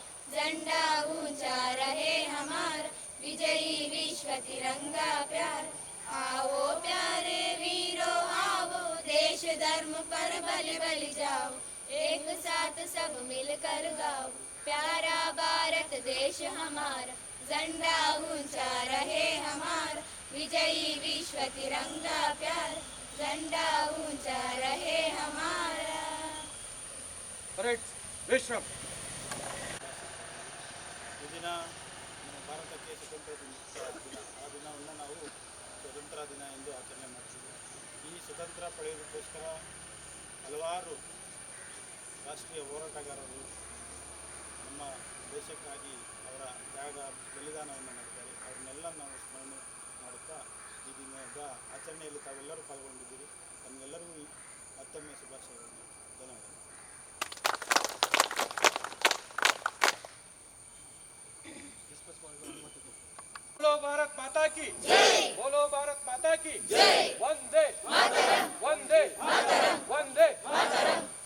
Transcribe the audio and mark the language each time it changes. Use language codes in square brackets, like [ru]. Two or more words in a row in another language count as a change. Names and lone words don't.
[hi] झंडा ऊंचा रहे हमारा विजयी विश्व तिरंगा प्यार आओ प्यारे वीरो आओ देश धर्म पर बलि बलि जाओ एक साथ सब मिलकर गाओ प्यारा भारत देश हमारा झंडा ऊंचा रहे हमारा विजयी विश्व तिरंगा प्यार झंडा ऊंचा रहे हमारा परेड विश्राम [kn] ಈ ದಿನ ನಮ್ಮ ಭಾರತಕ್ಕೆ ಸ್ವತಂತ್ರ ದಿನ ಆ ದಿನವನ್ನು ನಾವು ಸ್ವತಂತ್ರ ದಿನ ಎಂದು ಆಚರಣೆ ಮಾಡ್ತೀವಿ. ಈ ಸ್ವತಂತ್ರ ಪಡೆಯೋದಕ್ಕೋಸ್ಕರ ಹಲವಾರು ರಾಷ್ಟ್ರೀಯ ಹೋರಾಟಗಾರರು ನಮ್ಮ ದೇಶಕ್ಕಾಗಿ ಅವರ ತ್ಯಾಗ ಬಲಿದಾನವನ್ನು ಮಾಡಿದ್ದಾರೆ. ಅವ್ರನ್ನೆಲ್ಲ ನಾವು ಸ್ಮರಣೆ ಮಾಡುತ್ತಾ ಈ ದಿನದ ಆಚರಣೆಯಲ್ಲಿ ತಾವೆಲ್ಲರೂ ಪಾಲ್ಗೊಂಡಿದ್ದೀರಿ. ತಮಗೆಲ್ಲರಿಗೂ ಮತ್ತೊಮ್ಮೆ ಶುಭಾಶಯಗಳನ್ನು. ಧನ್ಯವಾದಗಳು. [hi] बोलो भारत माता की जय बोलो भारत माता की जय वंदे मातरम वंदे मातरम वंदे मातरम